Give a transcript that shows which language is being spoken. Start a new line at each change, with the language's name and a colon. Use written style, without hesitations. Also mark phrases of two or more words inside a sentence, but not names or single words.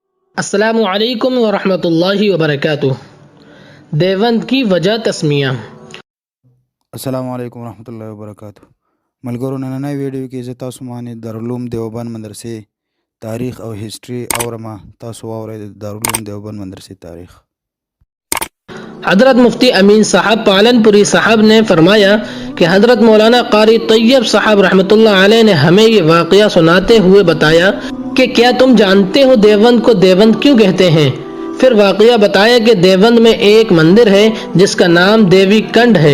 Arabic: السلام علیکم ورحمۃ اللہ وبرکاتہ۔
Urdu: دیوبند کی وجہ تسمیہ۔
Arabic: السلام علیکم ورحمۃ اللہ وبرکاتہ۔
Pashto: ملګرو نننۍ ویډیو کې زه تاسو باندې دارالعلوم دیوبند مدرسې تاریخ او هیسټري اورما تاسو واورئ د دارالعلوم دیوبند مدرسې تاریخ۔
Urdu: حضرت مفتی امین صاحب پالن پوری صاحب نے فرمایا کہ حضرت مولانا قاری طیب صاحب
Arabic: رحمۃ اللہ علیہ
Urdu: نے ہمیں یہ واقعہ سناتے ہوئے بتایا کہ کیا تم جانتے ہو دیوبند کو دیوبند کیوں کہتے ہیں؟ پھر واقعہ بتایا کہ دیوبند میں ایک مندر ہے جس کا نام دیوی کنڈ ہے۔